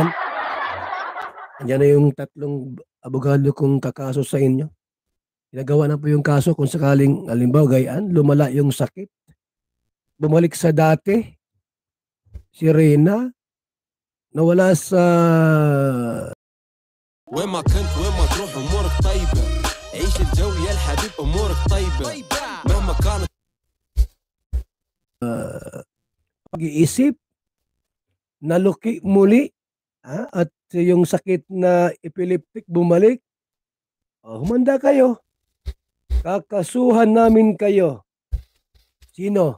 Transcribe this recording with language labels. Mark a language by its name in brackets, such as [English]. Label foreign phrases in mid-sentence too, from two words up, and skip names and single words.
[Filipino] Yan na yung 3 abogado kong kakaso sa inyo. Ginagawa na po yung kaso kung sakaling, halimbawa gayaan, lumala yung sakit. Bumalik sa dati, si Reyna, nawala sa... [Arabic] وين ما كنت وين ما تروح امورك طيبه عيش الجو يا الحبيب امورك طيبه مهما كانت [Filipino] pag-iisip, naluki muli, at yung sakit na epileptic bumalik, humanda kayo. Kakasuhan namin kayo. Sino?